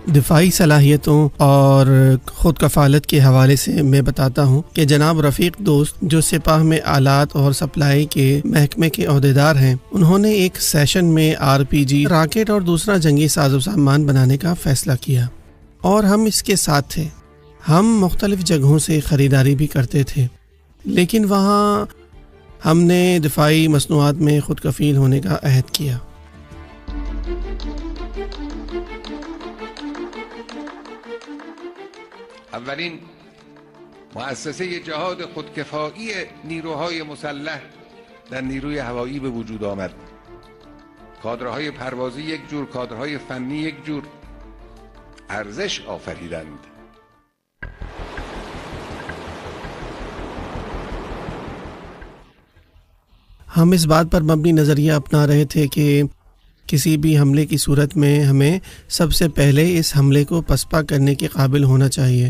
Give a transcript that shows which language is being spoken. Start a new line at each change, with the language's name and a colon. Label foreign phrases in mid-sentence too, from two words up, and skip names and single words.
Urdu: دفاعی صلاحیتوں اور خود کفالت کے حوالے سے میں بتاتا ہوں کہ جناب رفیق دوست جو سپاہ میں آلات اور سپلائی کے محکمے کے عہدیدار ہیں، انہوں نے ایک سیشن میں RPG راکٹ اور دوسرا جنگی ساز و سامان بنانے کا فیصلہ کیا اور ہم اس کے ساتھ تھے۔ ہم مختلف جگہوں سے خریداری بھی کرتے تھے، لیکن وہاں ہم نے دفاعی مصنوعات میں خود کفیل ہونے کا عہد کیا۔
Persian: اولین مؤسسه جهاد خودکفایی نیروهای مسلح در نیروی هوایی به وجود آمد. کادرهای پروازی یک جور، کادرهای فنی یک جور ارزش آفریدند.
Urdu: ہم اس بات پر مبنی نظریہ اپنا رہے تھے کہ کسی بھی حملے کی صورت میں ہمیں سب سے پہلے اس حملے کو پسپا کرنے کے قابل ہونا چاہیے۔